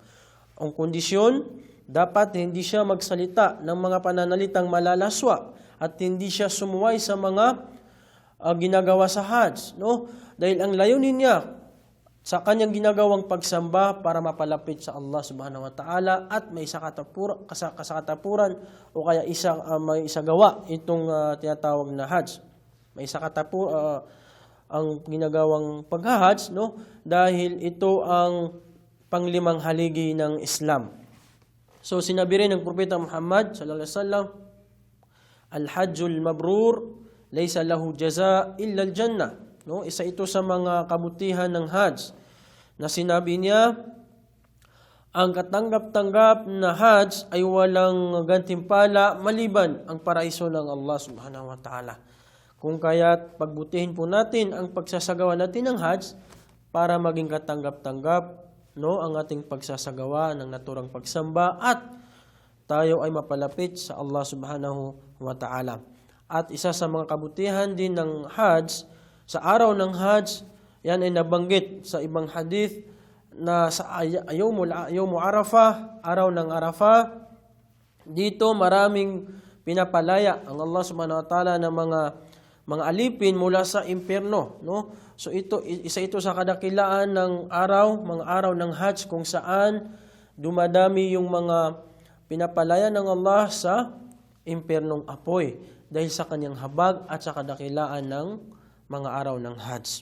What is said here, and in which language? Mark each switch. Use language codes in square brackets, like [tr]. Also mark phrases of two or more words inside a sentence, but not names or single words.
[tl] Ang kondisyon, dapat hindi siya magsalita ng mga pananalitang malalaswa at hindi siya sumuway sa mga ginagawa sa Hajj, no? Dahil ang layunin niya sa kanyang ginagawang pagsamba para mapalapit sa Allah [ar] سبحانه وتعالى [tl] at may kasakatapuran o kaya may isagawa itong tinatawag na Hajj. May ang ginagawang pag-Hajj, no? Dahil ito ang panglimang haligi ng Islam. So sinabi rin ng Propeta Muhammad [ar] صلى الله عليه وسلم, "الحج المبرور ليس له جزاء إلا الجنة." [tl] No, isa ito sa mga kabutihan ng Hajj na sinabi niya, ang katanggap-tanggap na Hajj ay walang gantimpala maliban ang paraiso ng Allah [ar] سبحانه وتعالى. [tl] Kung kaya't pagbutihin po natin ang pagsasagawa natin ng Hajj para maging katanggap-tanggap, no, ang ating pagsasagawa ng naturang pagsamba at tayo ay mapalapit sa Allah [ar] سبحانه وتعالى. [tl] At isa sa mga kabutihan din ng Hajj, sa araw ng Hajj, yan ay nabanggit sa ibang hadith na sa [ar] يوم عرفة, [tl] araw ng Arafah, dito maraming pinapalaya ang Allah [ar] سبحانه وتعالى [tl] ng mga alipin mula sa impyerno, no? So isa ito sa kadakilaan ng mga araw ng Hajj kung saan dumadami yung mga pinapalaya ng Allah sa impyernong apoy dahil sa kanyang habag at sa kadakilaan ng mga araw ng Hajj.